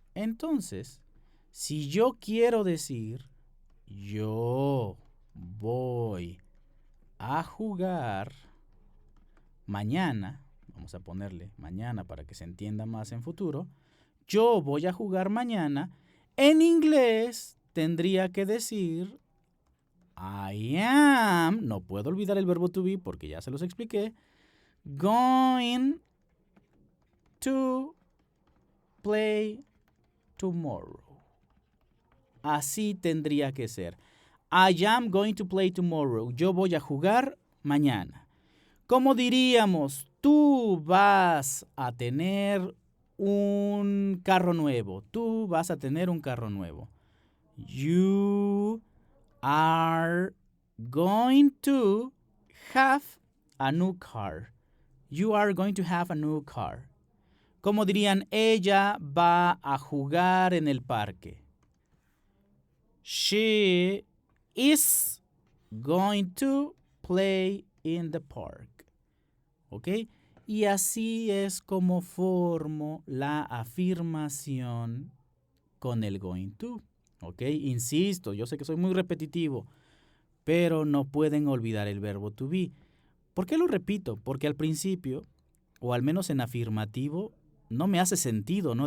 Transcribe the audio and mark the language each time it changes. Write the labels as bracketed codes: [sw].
[es] Entonces, si yo quiero decir yo voy a jugar mañana, vamos a ponerle mañana para que se entienda más en futuro, yo voy a jugar mañana, en inglés tendría que decir [en] I am, [es] no puedo olvidar el verbo to be porque ya se los expliqué, [en] going to play tomorrow. [es] Así tendría que ser. [en] I am going to play tomorrow. [es] Yo voy a jugar mañana. ¿Cómo diríamos? Tú vas a tener un carro nuevo. Tú vas a tener un carro nuevo. [en] You are going to have a new car. You are going to have a new car. [es] ¿Cómo dirían? Ella va a jugar en el parque. [en] She is going to play in the park. [es] ¿Ok? Y así es como formo la afirmación con el going to. ¿Ok? Insisto, yo sé que soy muy repetitivo, pero no pueden olvidar el verbo to be. ¿Por qué lo repito? Porque al principio, o al menos en afirmativo, no me hace sentido, ¿no?